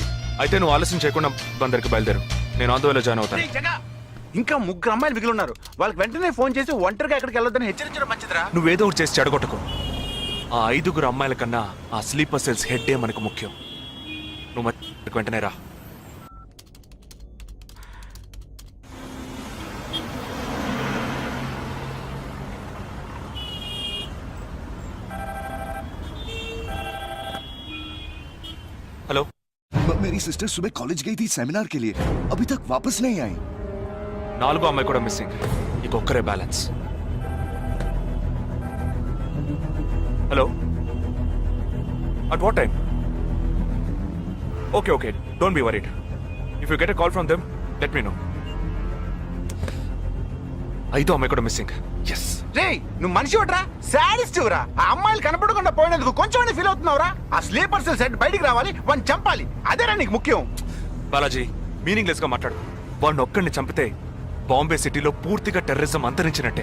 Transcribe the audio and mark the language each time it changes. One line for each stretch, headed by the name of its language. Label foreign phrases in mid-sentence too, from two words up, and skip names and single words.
Telugu: అయితే నువ్వు ఆలస్యం చేయకుండా బందర్కి బయలుదేరు. నేను ఆందోళన జాయిన్ అవుతాను. ఇంకా 3 అమ్మాయిలు మిగిలి ఉన్నారు. వాళ్ళకి వెంటనే ఫోన్ చేసి ఒంటరిగా ఎక్కడికి వెళ్ళొద్దని హెచ్చరించడం మంచిదిరా. నువ్వేదో ఒకటి చేసి చెడగొట్టకు. ఆ 5 అమ్మాయిల కన్నా ఆ
English: sleeper cells head
Telugu: మనకు ముఖ్యం. నువ్వు వెంటనే రా.
Hindi: हेलो, मेरी सिस्टर सुबह कॉलेज गई थी सेमिनार के लिए, अभी तक वापस नहीं आई।
Telugu: 4 అమ్మాయి కూడా మిస్సింగ్. ఇంకొక్కరే బ్యాలెన్స్.
English: Hello, at what time? Okay okay, Don't be worried. If you get a call from them let me know.
Telugu: 5 అమ్మాయి కూడా మిస్సింగ్. ఎస్. రే, నువ్వు మనిషి ఒకట్రా, సాడిస్ట్ రా. ఆ అమ్మాయిలు కనపడకుండా పోయినందుకు కొంచెం ఫీల్ అవుతున్నావురా. ఆ
English: sleeper cell set
Telugu: బయటికి రావాలి, వాడిని చంపాలి. అదేరా నీకు ముఖ్యం. బాలాజీ, మీనింగ్లెస్ గా మాట్లాడు. వాడిని ఒక్కడిని చంపితే బాంబే సిటీలో పూర్తిగా టెర్రరిజం అంతరించినట్టే.